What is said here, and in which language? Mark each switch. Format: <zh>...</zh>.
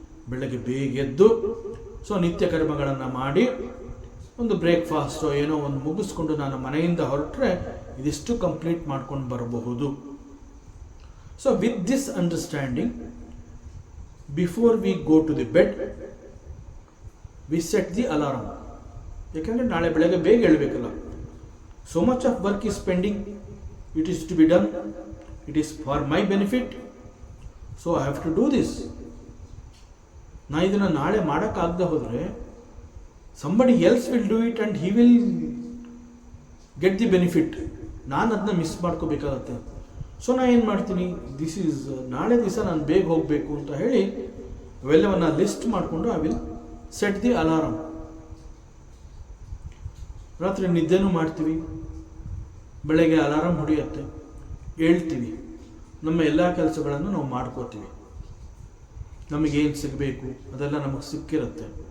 <kn>ಬೆಳಗ್ಗೆ ಬೇಗ ಎದ್ದು ಸೊ ನಿತ್ಯ ಕರ್ಮಗಳನ್ನು ಮಾಡಿ ಒಂದು ಬ್ರೇಕ್ಫಾಸ್ಟೋ ಏನೋ ಒಂದು ಮುಗಿಸ್ಕೊಂಡು ನಾನು ಮನೆಯಿಂದ ಹೊರಟ್ರೆ ಇದಿಷ್ಟು ಕಂಪ್ಲೀಟ್ ಮಾಡ್ಕೊಂಡು ಬರಬಹುದು.</kn> <en>So with this understanding, before we go to the bed we set the alarm.</en> <kn>ಯಾಕೆಂದರೆ ನಾಳೆ ಬೆಳಗ್ಗೆ ಬೇಗ ಹೇಳಬೇಕಲ್ಲ.</kn> <en>So much of work is pending, it is to be done, it is for my benefit, so I have to do this.</en> <kn>ನಾ ಇದನ್ನು ನಾಳೆ ಮಾಡೋಕ್ಕಾಗದೆ ಹೋದರೆ</kn> <en>somebody else will do it and he will get the benefit.</en> <kn>ನಾನು ಅದನ್ನ miss ಮಾಡ್ಕೋಬೇಕಾಗತ್ತೆ. So ನಾ ಏನು ಮಾಡ್ತೀನಿ, ದಿಸ್ ಈಸ್ ನಾಳೆ ದಿವಸ ನಾನು ಬೇಗ ಹೋಗಬೇಕು ಅಂತ ಹೇಳಿ ಅವೆಲ್ಲವನ್ನು ಲಿಸ್ಟ್ ಮಾಡಿಕೊಂಡು</kn> <en>I will set the alarm.</en> <kn>ರಾತ್ರಿ ನಿದ್ದೆನೂ ಮಾಡ್ತೀವಿ, ಬೆಳಗ್ಗೆ ಅಲಾರಮ್ ಹೊಡೆಯುತ್ತೆ, ಹೇಳ್ತೀವಿ, ನಮ್ಮ ಎಲ್ಲ ಕೆಲಸಗಳನ್ನು ನಾವು ಮಾಡ್ಕೋತೀವಿ, ನಮಗೇನು ಸಿಗಬೇಕು ಅದೆಲ್ಲ ನಮಗೆ ಸಿಕ್ಕಿರುತ್ತೆ.</kn>